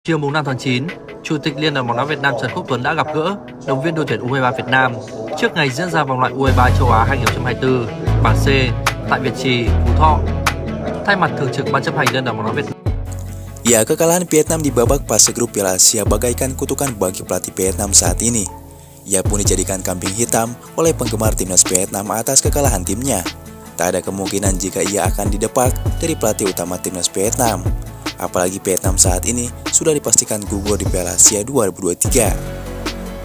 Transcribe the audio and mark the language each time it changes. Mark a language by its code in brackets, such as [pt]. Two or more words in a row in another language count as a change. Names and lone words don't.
[vi] Chiều mùng 5 tháng 9, Chủ tịch Liên đoàn bóng đá Việt Nam Trần Quốc Tuấn đã gặp gỡ động viên đội tuyển U23 Việt Nam trước ngày diễn ra vòng loại U23 châu Á 2024 bảng C tại Việt Trì, Phú Thọ. Thay mặt Thường trực Ban chấp hành Liên đoàn bóng đá Việt Nam. [id] Ya, kekalahan Vietnam di babak fase grup Piala Asia bagaikan kutukan bagi pelatih Vietnam saat ini. Ia pun dijadikan kambing hitam oleh penggemar timnas Vietnam atas kekalahan timnya. Tak ada kemungkinan jika ia akan didepak dari pelatih utama timnas Vietnam. Apalagi Vietnam saat ini sudah dipastikan gugur di Piala Asia 2023.